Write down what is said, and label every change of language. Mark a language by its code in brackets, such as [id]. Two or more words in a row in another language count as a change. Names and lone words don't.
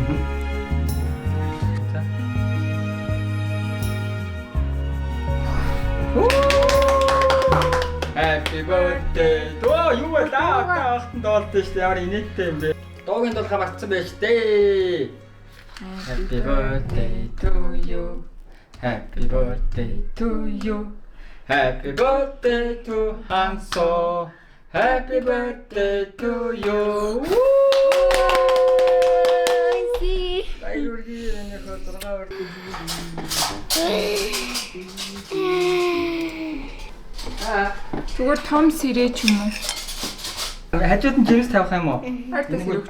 [mn] За. [en] Happy birthday. [mn] Юу вэ? Таахтан доолдсон шүү дээ. Ямар инээдтэй юм бэ? Дуугийн дуулахаа мартсан байж дээ. [en] Happy birthday to you. Happy birthday to you. Happy birthday to Hanso. Happy birthday to you. [mn] Аюурги энэ хөтөргөөр. Зүгээр том сэрээ ч юм уу? Хажууд нь жирс тавих юм уу? Хайртай сэрээ өгч.